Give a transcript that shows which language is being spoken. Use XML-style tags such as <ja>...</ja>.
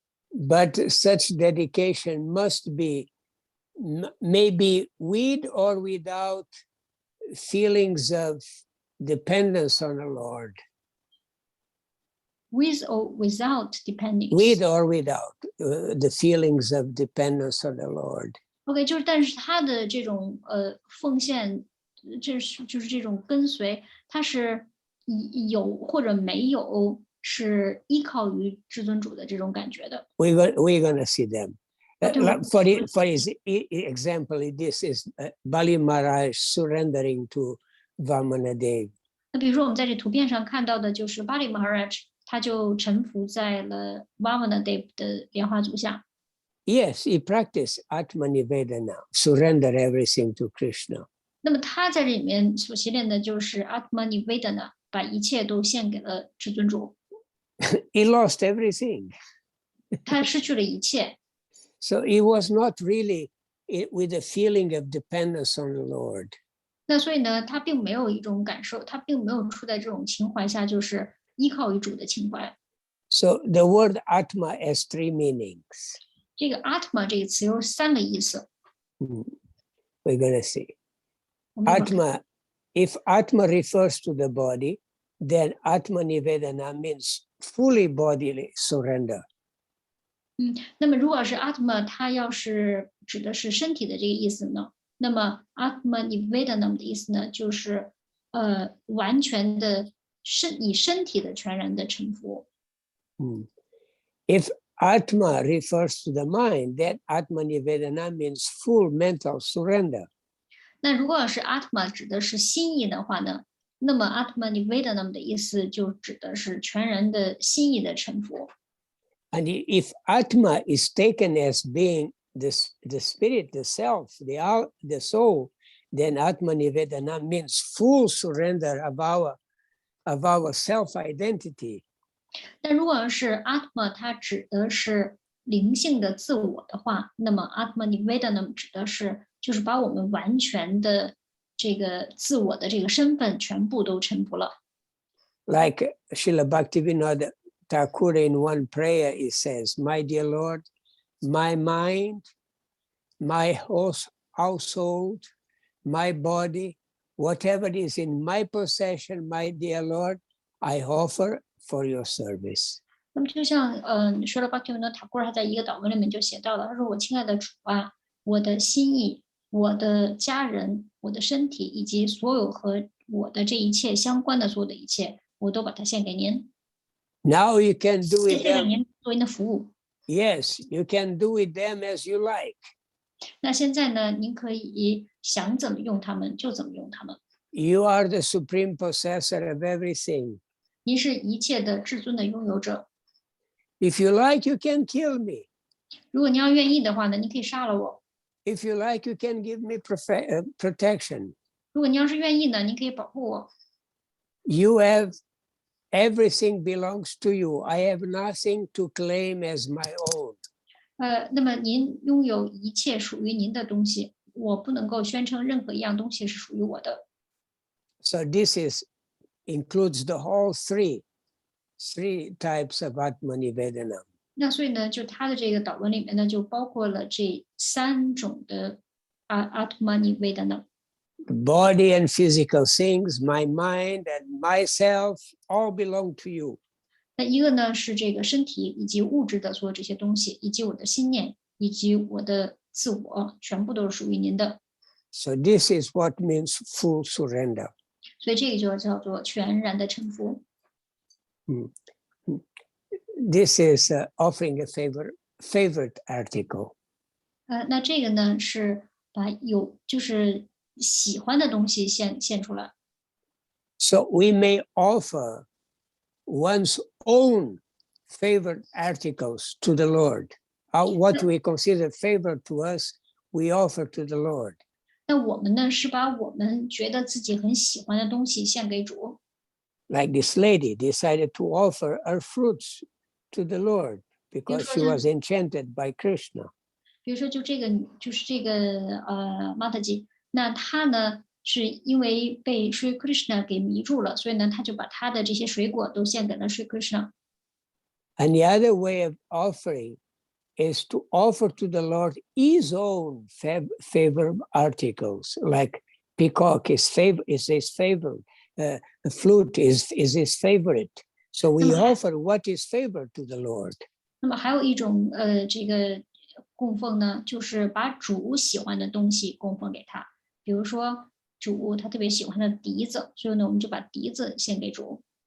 <en>But such dedication must be maybe with or without feelings of dependence on the Lord. With or without depending. With or without the feelings of dependence on the Lord.</en> <zh>OK， 就是但是他的这种奉献，就是这种跟随，它是有或者没有，是依靠于至尊主的这种感觉的。</zh> <en>We're gonna see them. For his example, this is Bali Maharaj surrendering to Vamanadev.</en> <zh>那比如说我们在这图片上看到的就是巴里 Maharaj， 他就臣服在了 Vamanadev 的莲花足下。</zh> <en>Yes, he practiced Atma Nivedana, surrender everything to Krishna.</en> <zh>那么他在这里面所习练的就是 Atma Nivedana， 把一切都献给了至尊主。</zh> <en>He lost everything.</en> <zh>他失去了一切。</zh> <en>So he was not really with a feeling of dependence on the Lord.</en> <zh>那所以呢，他并没有一种感受，他并没有处在这种情怀下，就是依靠于主的情怀。</zh> <en>So the word Atma has three meanings.</en> <zh>这个 Atma 这个词有3个意思。</zh> <en>We're gonna see. Atma, if Atma refers to the body, then Atma Nivedana means fully bodily surrender.</en> <zh>那么如果是 Atma， 它要是指的是身体的这个意思呢，那么 Atma Nivedana 的意思呢，就是完全的以身体的全然的臣服。</zh> <en>If Atma refers to the mind, then Atma Nivedana means full mental surrender.</en> <zh>那如果是 Atma 指的是心意的话呢，那么 Atma Nivedana 的意思就指的是全然的心意的臣服。</zh> <en>And if Atma is taken as being the spirit, the self, the soul, then Atma Nivedana means full surrender of our self-identity.</en> <zh>但如果是 Atma 它指的是灵性的自我的话，那么 Atma Nivedana 指的是就是把我们完全的这个自我的这个身份全部都臣服了。</zh> <en>Like Srila Bhaktivinoda Thakur in one prayer, he says, "My dear Lord, my mind, my household, my body, whatever is in my possession, my dear Lord, I offer for your service."</en> <zh>那么就像说了 Bhaktivinoda Thakur 他在一个祷文里面就写到了，他说：“我亲爱的主啊，我的心意、我的家人、我的身体以及所有和我的这一切相关的所有的一切，我都把它献给您。”</zh> <en>Now you can do with</en> <zh>献给</zh> <en>them.</en> <zh>您作为您的服务。</zh> <en>Yes, you can do with them as you like.</en> <zh>那现在呢，您可以想怎么用它们就怎么用它们。</zh> <en>You are the supreme possessor of everything.</en> <zh>您是一切的至尊的拥有者。</zh> <en>If you like, you can kill me.</en> <zh>如果您要愿意的话呢，您可以杀了我。</zh> <en>If you like, you can give me protection.</en> <zh>如果您要是愿意呢，您可以保护我。</zh> <en>You have everything belongs to you. I have nothing to claim as my own.</en> <zh>那么您拥有一切属于您的东西，我不能够宣称任何一样东西是属于我的。</zh> <en>So this includes the whole three types of Atmanivedana.</en> <zh>那所以呢，就他的这个导论里面呢，就包括了这3种的Atmanivedana。</zh> <en>The body and physical things, my mind and myself, all belong to you.</en> <zh>那一个呢是这个身体以及物质的所有这些东西，以及我的心念，以及我的自我，全部都是属于您的。</zh> <en>So this is what means full surrender.</en> <zh>所以这个就叫做全然的臣服。</zh> <en>This is offering a favorite article.</en> <zh>那这个呢是把就是喜欢的东西献出来。</zh> <en>So we may offer one's own favorite articles to the Lord. What we consider favorite to us, we offer to the Lord.</en> <zh>那我们呢是把我们觉得自己很喜欢的东西献给主。</zh> <en>Like this lady decided to offer her fruits to the Lord because she was enchanted by Krishna.</en> <zh>比如说，就是这个玛塔吉，那他呢是因为被Sri Krishna 给迷住了，所以呢他就把他的这些水果都献给了Sri Krishna。</zh> <en>And the other way of offering is to offer to the Lord his own favorite articles, like peacock is his favorite, the flute is his favorite. So we offer what is favorite to the Lord.</en> <zh>那么还有一种这个供奉呢，就是把主喜欢的东西供奉给他。比如说主他特别喜欢的笛子，所以呢我们就把笛子献给主。</zh>